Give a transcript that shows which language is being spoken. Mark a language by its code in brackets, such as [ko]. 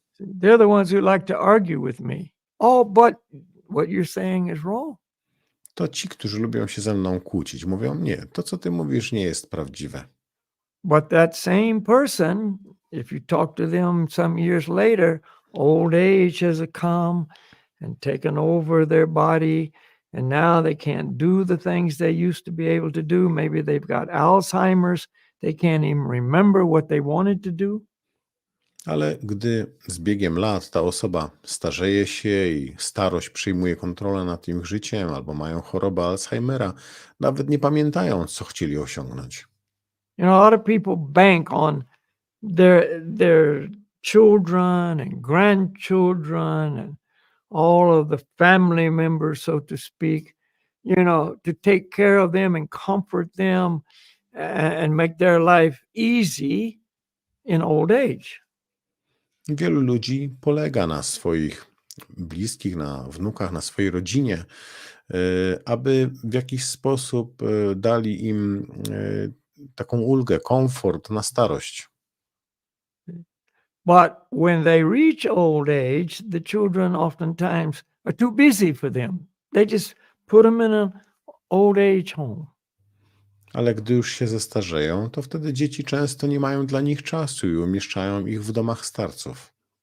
[en] They're the ones who like to argue with me. Oh, but what you're saying is wrong. [pl] to ci, którzy lubią się ze mną kłócić, mówią: Nie, to co ty mówisz nie jest prawdziwe. [en] But that same person, if you talk to them some years later, old age has come and taken over their body, and now they can't do the things they used to be able to do. Maybe they've got Alzheimer's. They can't even remember what they wanted to do. [pl] Ale gdy z biegiem lat ta osoba starzeje się i starość przyjmuje kontrolę nad ich życiem, albo mają chorobę Alzheimera, nawet nie pamiętają, co chcieli osiągnąć. [en] You know, a lot of people bank on their children and grandchildren and all of the family members, so to speak, you know, to take care of them and comfort them and make their life easy in old age. [pl] Wielu ludzi polega na swoich bliskich, na wnukach, na swojej rodzinie, aby w jakiś sposób dali im taką ulgę, komfort na starość. [en] But when they reach old age, the children oftentimes are too busy for them. They just put them in an old age home. [pl] Ale gdy już się zestarzeją, to wtedy dzieci często nie mają dla nich czasu i umieszczają ich w domach starców.